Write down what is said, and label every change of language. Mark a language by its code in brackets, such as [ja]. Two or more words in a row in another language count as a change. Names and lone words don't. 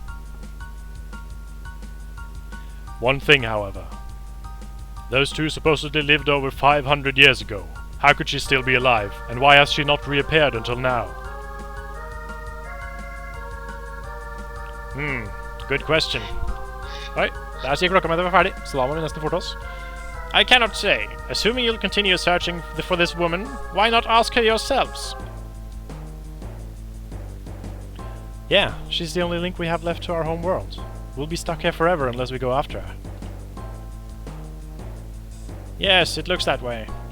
[en] One thing, however. Those two supposedly lived over 500 years ago. How could she still be alive, and why has she not reappeared until now? Good question. [no] Oi, der sier klokka meg det var ferdig, så da må vi nesten forte oss. [en] I cannot say. Assuming you'll continue searching for this woman, why not ask her yourselves? Yeah, she's the only link we have left to our home world. We'll be stuck here forever unless we go after her. Yes, it looks that way.